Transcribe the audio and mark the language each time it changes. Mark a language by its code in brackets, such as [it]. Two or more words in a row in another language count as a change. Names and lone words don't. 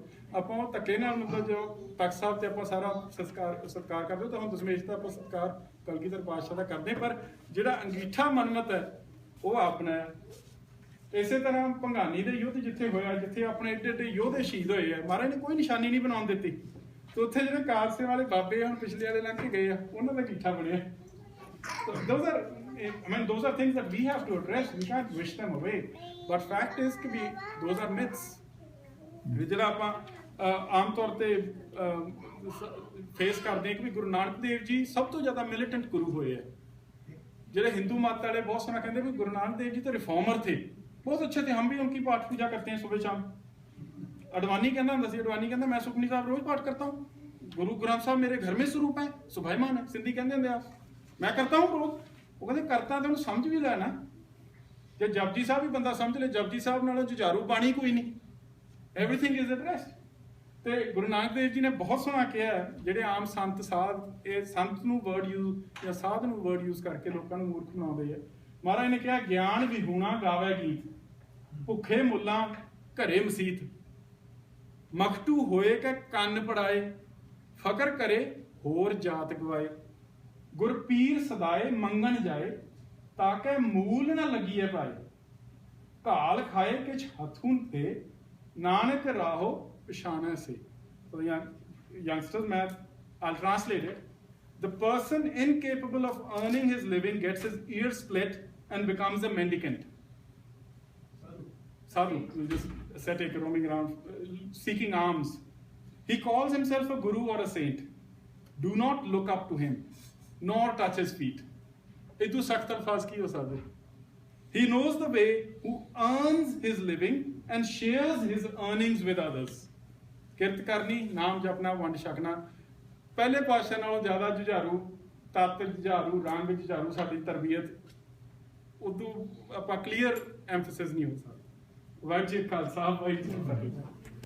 [pa] ਆਪਾਂ ਉਹ ਧੱਕੇ ਨਾਲ ਮਤਲਬ ਜੋ ਤਖਤ ਸਾਹਿਬ ਤੇ ਆਪਾਂ ਸਾਰਾ ਸਤਿਕਾਰ ਕਰਦੇ ਤਾਂ ਹੁਣ ਦਸ਼ਮੇਸ਼ ਦਾ ਆਪਾਂ ਸਤਿਕਾਰ ਕਲਗੀਧਰ ਪਾਤਸ਼ਾਹ ਦਾ ਕਰਦੇ, ਪਰ ਜਿਹੜਾ ਅੰਗੀਠਾ ਮਨਮਤ ਹੈ ਉਹ ਆਪਣਾ ਹੈ। ਇਸੇ ਤਰ੍ਹਾਂ ਭੰਗਾਨੀ ਦੇ ਯੁੱਧ ਜਿੱਥੇ ਹੋਇਆ, ਜਿੱਥੇ ਆਪਣੇ ਏਡੇ ਏਡੇ ਯੋਧੇ ਸ਼ਹੀਦ ਹੋਏ ਆ, ਮਹਾਰਾਜ ਨੇ ਕੋਈ ਨਿਸ਼ਾਨੀ ਨਹੀਂ ਬਣਾਉਣ ਦਿੱਤੀ। ਤੇ ਉੱਥੇ ਜਿਹੜੇ ਕਾਰਸੇ ਵਾਲੇ ਬਾਬੇ ਹੁਣ ਪਿਛਲੇ ਵਾਲੇ ਲੰਘ ਕੇ ਗਏ ਆ, ਉਹਨਾਂ ਦਾ ਅੰਗੀਠਾ ਬਣਿਆ। [en] those are things that we have to address. We can't wish them away. But fact is that those are myths. [pa] ਵੀ ਜਿਹੜਾ ਆਪਾਂ ਆਮ ਤੌਰ ਤੇ ਫੇਸ ਕਰਦੇ ਹਾਂ ਕਿ ਵੀ ਗੁਰੂ ਨਾਨਕ ਦੇਵ ਜੀ ਸਭ ਤੋਂ ਜ਼ਿਆਦਾ ਮਿਲੀਟੈਂਟ ਗੁਰੂ ਹੋਏ ਆ। [hi] ਜਿਹੜੇ हिंदू मत वाले बहुत सारा कहते हैं गुरु नानक देव जी तो रिफॉर्मर थे, बहुत अच्छे थे, हम भी उनकी पाठ पूजा करते हैं सुबह शाम। अडवाणी कहना होता सी, अडवाणी कहता मैं सुखमनी साहब रोज पाठ करता हूँ, गुरु ग्रंथ साहब मेरे घर में स्वरूप है, सुभाईमान है, सिंधी कहते हैं आप, मैं करता हूँ रोज। वो कहते करता तो समझ भी लेना, जो जपजी साहब भी बंदा समझ ले, जपजी साहब [pa] ਨਾਲੋਂ ਜੁਝਾਰੂ ਬਾਣੀ [hi] कोई नहीं, [en] everything is addressed. [pa] ਤੇ ਗੁਰੂ ਨਾਨਕ ਦੇਵ ਜੀ ਨੇ ਬਹੁਤ ਸੋਹਣਾ ਕਿਹਾ, ਜਿਹੜੇ ਆਮ ਸੰਤ ਸਾਧ ਇਹ ਸੰਤ ਨੂੰ [en] word use [pa] ਜਾਂ ਸਾਧ ਨੂੰ [en] word use [pa] ਕਰਕੇ ਲੋਕਾਂ ਨੂੰ ਮੂਰਖ ਬਣਾਉਂਦੇ ਆ। ਮਹਾਰਾਜ ਨੇ ਕਿਹਾ ਗਿਆਨ ਵਿਹੂਣਾ ਗਾਵੇ ਗੀਤ, ਭੁੱਖੇ ਮੁੱਲਾਂ ਘਰੇ ਮਸੀਤ, ਮਖਟੂ ਹੋਏ ਕਿ ਕੰਨ ਪੜਾਏ, ਫਕਰ ਕਰੇ ਹੋਰ ਜਾਤ ਗਵਾਏ, ਗੁਰ ਪੀਰ ਸਦਾਏ ਮੰਗਣ ਜਾਏ, ਤਾਂ ਕਿ ਮੂਲ ਨਾ ਲੱਗੀਏ ਪਾਏ, ਘਾਲ ਖਾਏ ਕਿਛ ਹੱਥੋਂ ਤੇ, ਨਾਨਕ ਰਾਹੋ ਪਛਾਣਹਿ ਸੇ. [en] So youngsters, I'll translate it. The person incapable of earning his living gets his ears split and becomes a mendicant. Sadhu, just ascetic roaming around, seeking alms. He calls himself a guru or a saint. Do not look up to him, nor touch his feet. [pa] ਇਦੂ ਸਖ਼ਤ ਅਲਫ਼ਾਜ਼ ਕੀ ਹੋ ਸਾਧੂ. [en] He knows the way who earns his living and shares his earnings with others. [pa] ਕਿਰਤ ਕਰਨੀ, ਨਾਮ ਜਪਣਾ, ਵੰਡ ਛਕਣਾ। ਪਹਿਲੇ ਪਾਤਸ਼ਾਹ ਨਾਲੋਂ ਜ਼ਿਆਦਾ ਜੁਝਾਰੂ, ਤਤ ਜੁਝਾਰੂ, ਰੰਗ ਜੁਝਾਰੂ ਸਾਡੀ ਤਰਬੀਅਤ, ਉਦੋਂ ਆਪਾਂ [en] clear emphasis [pa] ਨਹੀਂ ਹੋ ਸਕਦਾ। ਵਾਹਿਗੁਰੂ ਜੀ ਕਾ ਖਾਲਸਾ, ਵਾਹਿਗੁਰੂ ਜੀ ਕੀ ਫਤਿਹ।